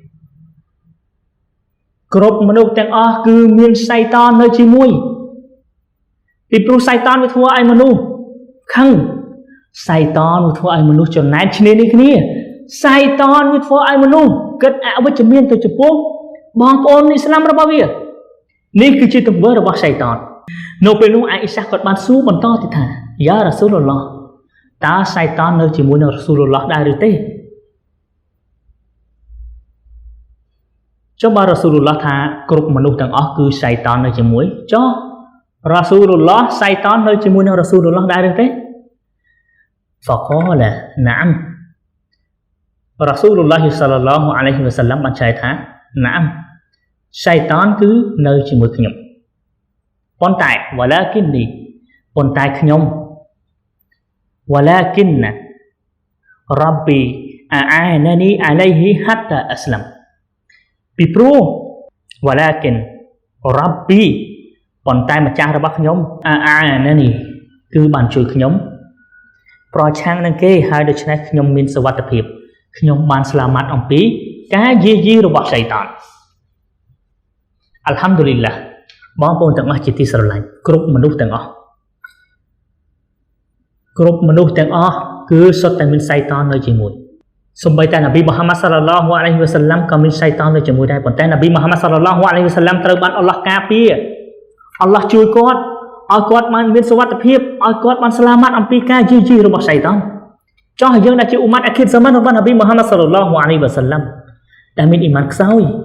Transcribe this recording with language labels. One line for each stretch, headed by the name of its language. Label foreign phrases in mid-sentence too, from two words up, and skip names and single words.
Khmer: គ្រប់មនុស្សទាំងអស់គឺមានសៃតាននៅជាមួយពីព្រោះសៃតានវាធ្វើឲ្យមនុស្សខឹងសៃតានវាធ្វើឲ្យមនុស្សចំណែនឈ្នានីគ្នា សៃតានវាធ្វើឲ្យមនុស្សគិតអវិជ្ជមានទៅចំពោះបងប្អូនអ៊ីស្លាមរបស់វា អនេះគឺជាទង្វើរបស់សៃតាននៅពេលនោះអាអ៊ីសាគាត់បានសួរបន្តទៀតថា
Arabic: يا رسول الله
Khmer: តើសៃតាននៅជាមួយនឹងរ៉ាស៊ូលឡោះដែរឬទេ ចុះបើរ៉ាស៊ូលឡោះថាគ្រប់មនុស្សទាំងអស់គឺសៃតាននៅជាមួយចុះរ៉ាស៊ូលឡោះសៃតាននៅជាមួយនឹងរ៉ាស៊ូលឡោះដែរឬទេ
Arabic: فقال نعم رسول الله صلى الله عليه وسلم
Khmer: បានចែកថា نعم សៃតានគឺនៅជាមួយខ្ញុំប៉ុន្តែ ولكنني ប៉ុន្តែខ្ញុំ
Arabic: ولكن ربي أعانني عليه حتى أسلم
Khmer: ពីព្រោះ
Arabic: ولكن ربي
Khmer: ប៉ុន្តែម្ចាស់របស់ខ្ញុំ أعانني គឺបានជួយខ្ញុំប្រឆាំងនឹងគេហើយដូច្នេះខ្ញុំមានសុវត្ថិភាពខ្ញុំបានស្លាមាត់អំពីការយាយីរបស់សៃតាន
Arabic: الحمد لله
Khmer: បងប្អូនទាំងអស់ជាទីស្រឡាញ់គ្រប់មនុស្សទាំងអស់គឺសុទ្ធតែមានសៃតាននៅជាមួយសូម្បីតែនប៊ីមូហាម៉ាត់
Arabic: صلى الله عليه وسلم
Khmer: ក៏មានសៃតាននៅជាមួយដែរប៉ុន្តែនប៊ីមូហាម៉ាត់
Arabic: صلى الله عليه وسلم
Khmer: ត្រូវបានអល់ឡោះការពារអល់ឡោះជួយគាត់ឲ្យគាត់បានមានសុវត្ថិភាពឲ្យគាត់បានស្លាមាត់អំពីការយាយីរបស់សៃតានចោះយើងដែលជា
Arabic: أمة آخر الزمان
Khmer: របស់នប៊ីមូហាម៉ាត់
Arabic: صلى الله عليه وسلم
Khmer: ដែលមានអ៊ីម៉ានខ្សោយ